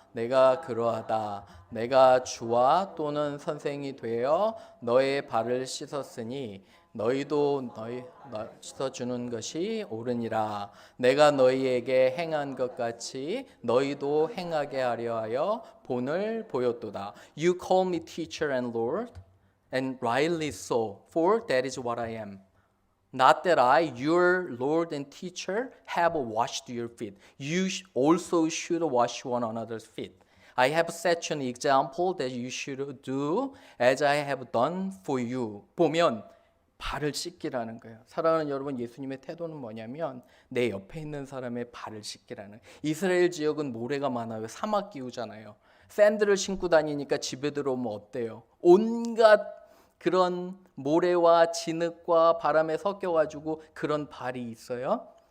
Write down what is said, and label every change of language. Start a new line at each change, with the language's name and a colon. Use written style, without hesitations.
Korean: 내가 그러하다. 내가 주와 또는 선생이 되어 너의 발을 씻었으니 너희도 너희 씻어주는 것이 옳으니라. 내가 너희에게 행한 것 같이 너희도 행하게 하려 하여 본을 보였도다.
English: You call me teacher and Lord, and rightly so, for that is what I am. Not that I, your Lord and teacher, have washed your feet. You also should wash one another's feet. I have set you an example that you should do as I have done for you.
Korean: 보면 발을 씻기라는 거예요. 사랑하는 여러분, 예수님의 태도는 뭐냐면 내 옆에 있는 사람의 발을 씻기라는. 이스라엘 지역은 모래가 많아요. 사막 기후잖아요. 샌들을 신고 다니니까 집에 들어오면 어때요? 온갖 그런 모래와 진흙과 바람에 섞여가지고 그런 발이 있어요.